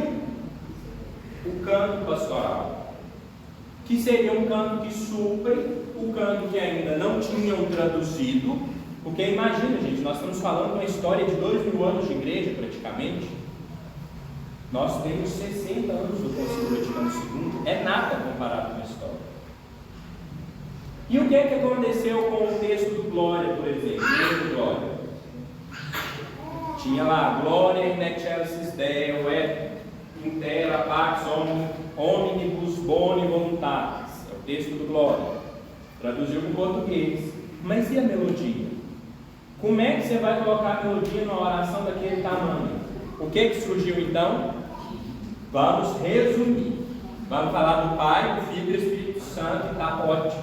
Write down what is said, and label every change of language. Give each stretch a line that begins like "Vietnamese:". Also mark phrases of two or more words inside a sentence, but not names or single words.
Portuguese: O canto pastoral, que seria um canto que supre o canto que ainda não tinham traduzido, porque imagina, gente, nós estamos falando de uma história de 2000 anos de igreja praticamente. Nós temos 60 anos do Concílio Vaticano II, é nada comparado com a história. E o que aconteceu com o texto do Glória, por exemplo? O texto do Glória tinha lá,
Latin: Glória in excelsis Deo et in terra pax omnibus boni voluntatis.
Portuguese: É o texto do Glória. Traduziu para o português. Mas e a melodia? Como é que você vai colocar a melodia numa oração daquele tamanho? O que surgiu então? Vamos resumir. Vamos falar do Pai, do Filho e do Espírito Santo, e está ótimo.